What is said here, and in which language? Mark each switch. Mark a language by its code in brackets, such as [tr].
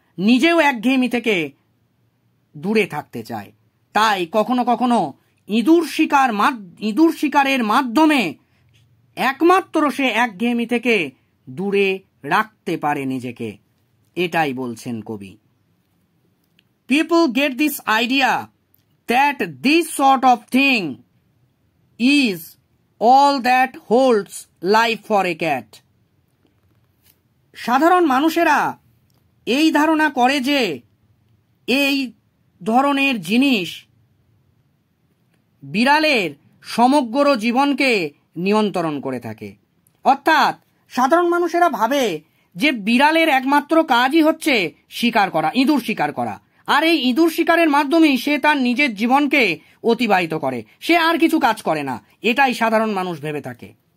[bn] নিজেও একঘেয়েমি থেকে দূরে থাকতে চায়। তাই কখনো কখনো ইঁদুর শিকারের মাধ্যমে একমাত্র সে একঘেয়েমি থেকে দূরে রাখতে পারে নিজেকে। এটাই বলছেন কবি। [en] People get this idea that this sort of thing is all that holds life for a cat. [bn] সাধারণ মানুষেরা এই ধারণা করে যে এই ধরনের জিনিস বিড়ালের সমগ্র জীবনকে নিয়ন্ত্রণ করে থাকে। অর্থাৎ সাধারণ মানুষেরা ভাবে যে বিড়ালের একমাত্র কাজই হচ্ছে শিকার করা, ইঁদুর শিকার করা, আর এই ইঁদুর শিকারের মাধ্যমেই সে তার নিজের জীবনকে অতিবাহিত করে, সে আর কিছু কাজ করে না, এটাই সাধারণ মানুষ ভেবে থাকে।